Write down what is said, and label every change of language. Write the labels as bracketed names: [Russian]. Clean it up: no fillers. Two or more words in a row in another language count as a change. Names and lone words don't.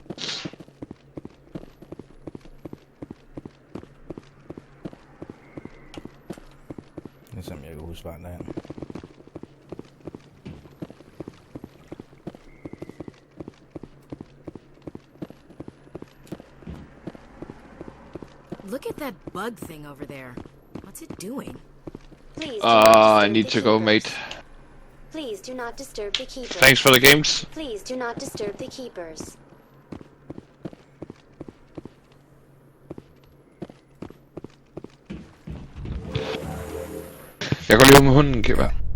[Danish] Ligesom jeg kan huske vejen derhen. [English] Look at that bug thing over there. What's it doing? Please. I need to go, mate. Please do not disturb the keepers. Thanks for the games. Please do not disturb the keepers. [Danish] Jeg går lige ud med hunden, Kiba.